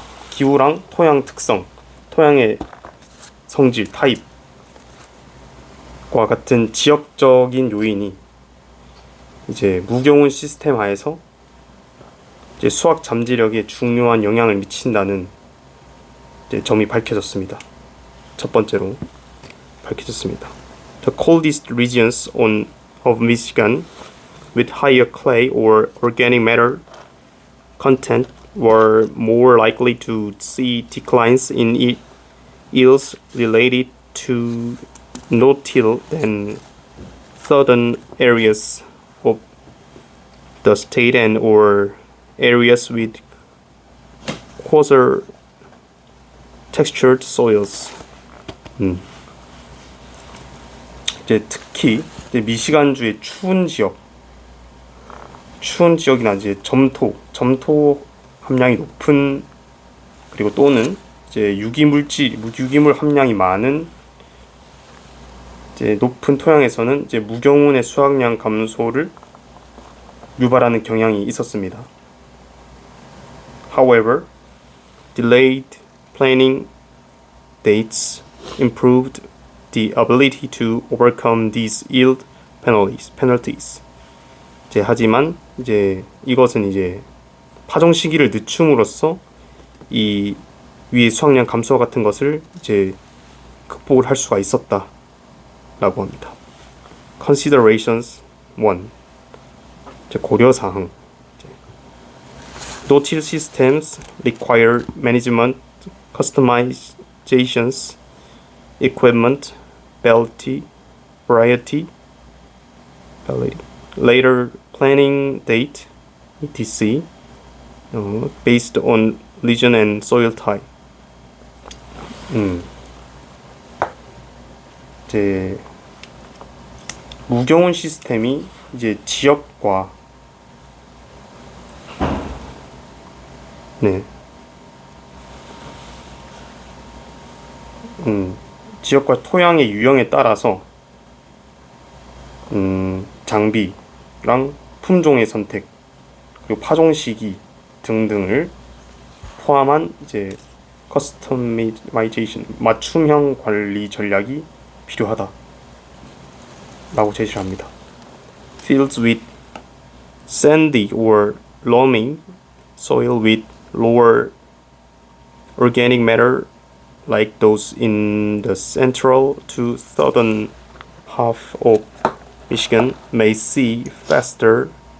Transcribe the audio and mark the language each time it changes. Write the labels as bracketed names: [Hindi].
[Korean] 기후랑 토양 특성, 토양의 성질, 타입과 같은 지역적인 요인이 이제 무경운 시스템 하에서 이제 수확 잠재력에 중요한 영향을 미친다는 이제 점이 밝혀졌습니다. 첫 번째로 밝혀졌습니다. [English] The coldest regions of Michigan with higher clay or organic matter content were more likely to see declines in yields related to no-till than southern areas of the state and or areas with coarser textured soils. [Korean] 이제 특히 이제 미시간주의 추운 지역이나 이제 점토 함량이 높은 그리고 또는 이제 유기물 함량이 많은 이제 높은 토양에서는 이제 무경운의 수확량 감소를 유발하는 경향이 있었습니다. [English] However, delayed planting dates improved the ability to overcome these yield penalties. [Korean] 이제 하지만 이제 이것은 이제 파종 시기를 늦춤으로써 이 위의 수확량 감소와 같은 것을 이제 극복을 할 수가 있었다라고 합니다. [English] Considerations 1. [Korean] 이제 고려 사항. [English] No-till systems require management customizations, equipment, variety, later planning date, etc. Based on region and soil type. [Korean] 이제 무경운 시스템이 이제 지역과 지역과 토양의 유형에 따라서 장비랑 품종의 선택 그리고 파종 시기 등등을 포함한 이제 커스터마이제이션 맞춤형 관리 전략이 필요하다라고 제시를 합니다. [English] Fields with sandy or loamy soil with lower organic matter like those in the central to southern half of Michigan may see faster